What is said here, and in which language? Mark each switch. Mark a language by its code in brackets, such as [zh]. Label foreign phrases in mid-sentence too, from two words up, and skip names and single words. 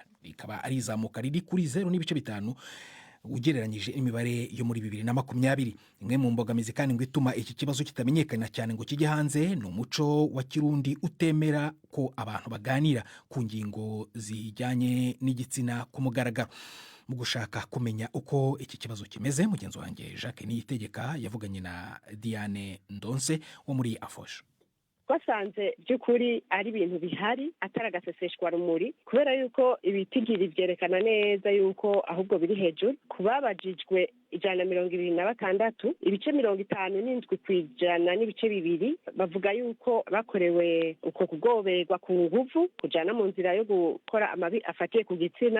[rw] Rikaba ari izamuka riri kuri 0.5 ugereranyije imibare yo muri 2020. Imwe mu mbogamizi kandi ngo ituma iki kibazo kitamenyekana cyane ngo kijye hanze ni umuco wa Kirundi utemera ko abantu baganira ku ngingo zijyanye n'igitsina ku mugaragaro. Mu gushaka kumenya uko iki kibazo kimeze, mugenzi wanjye Jacques Niyitegeka yavuganye na Diane Ndonse wo muri Afosha. [rn] Twasanze by'ukuri ari ibintu bihari ataragaseseshwa rumuri kubera yuko ibitigiri byerekana neza yuko ahubwo biri hejuru. Kubabajijwe 126 ibice 57% n'ibice bibiri bavuga yuko bakorewe uko kugoberwa ku nguvu kujana mu nzira yo gukora amabi afatiye ku gitsina.